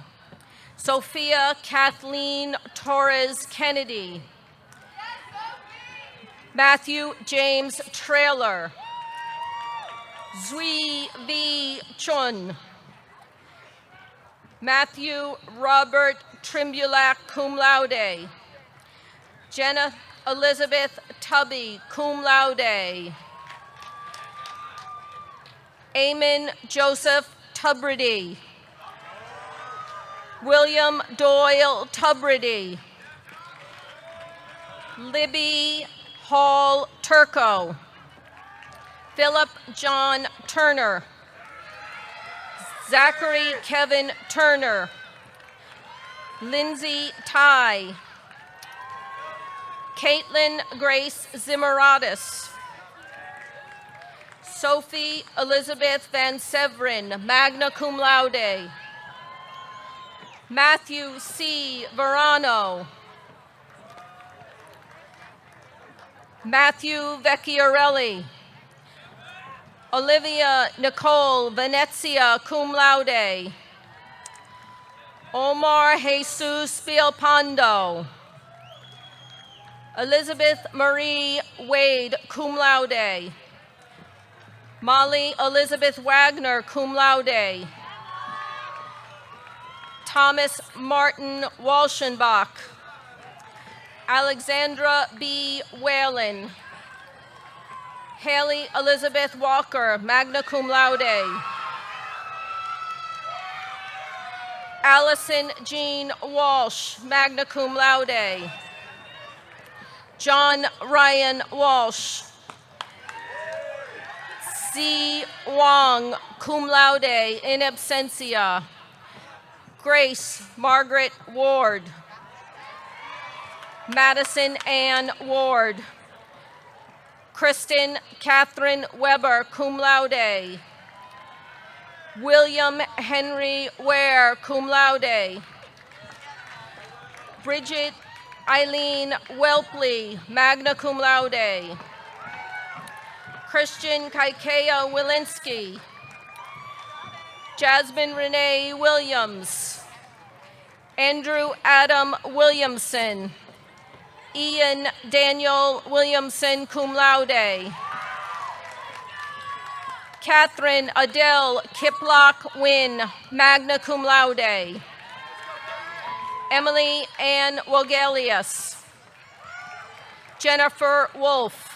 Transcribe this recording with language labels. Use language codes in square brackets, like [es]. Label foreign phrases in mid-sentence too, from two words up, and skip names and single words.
[en] Sophia Kathleen Torres Kennedy. Matthew James Trailer. Zui V. Chun. Matthew Robert Trimbulac, [la] cum laude. [en] Jenna Elizabeth Tubby, [la] cum laude. [en] Eamon Joseph Tubridy. William Doyle Tubridy. Libby Hall Turco. Philip John Turner. Zachary Kevin Turner. Lindsay Ty. Caitlin Grace Zimeratis. Sophie Elizabeth Van Severin, [la] magna cum laude. [en] Matthew C. Verano. Matthew Vecchiarelli. Olivia Nicole Venezia, [la] cum laude. [en] Omar Jesus Spielpando. Elizabeth Marie Wade, [la] cum laude. [en] Molly Elizabeth Wagner, [la] cum laude. [en] Thomas Martin Walshenbach. Alexandra B. Whalen. Haley Elizabeth Walker, [la] magna cum laude. [en] Allison Jean Walsh, [la] magna cum laude. [en] John Ryan Walsh. C. Wong, [la] cum laude, in absentia. [en] Grace Margaret Ward. Madison Ann Ward. Kristen Catherine Weber, [la] cum laude. [en] William Henry Ware, [la] cum laude. [en] Bridget Eileen Welpley, [la] magna cum laude. [en] Christian Kaikea Wilinski. Jasmine Renee Williams. Andrew Adam Williamson. Ian Daniel Williamson, [la] cum laude. [en] Catherine Adele Kiplock Wynn, [la] magna cum laude. [en] Emily Ann Wogelius. Jennifer Wolf.